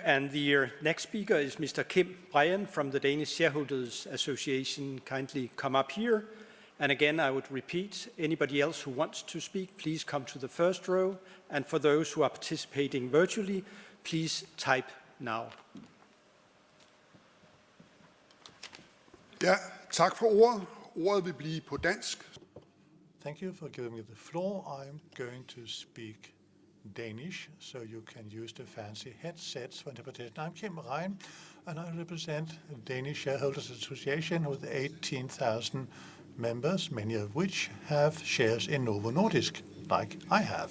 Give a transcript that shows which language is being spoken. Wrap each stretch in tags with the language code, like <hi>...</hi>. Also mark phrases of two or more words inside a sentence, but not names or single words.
<en>And the next speaker is Mr. Kim Brian from the Danish Shareholders Association. Kindly come up here. And again, I would repeat, anybody else who wants to speak, please come to the first row. And for those who are participating virtually, please type now.</en> <da>Ja, tak for ordet. Ordet vil blive på dansk.</da> <en>Thank you for giving me the floor. I'm going to speak Danish, so you can use the fancy headsets for interpretation. I'm Kim Rein, and I represent the Danish Shareholders Association with 18,000 members, many of which have shares in Novo Nordisk, like I have.</en>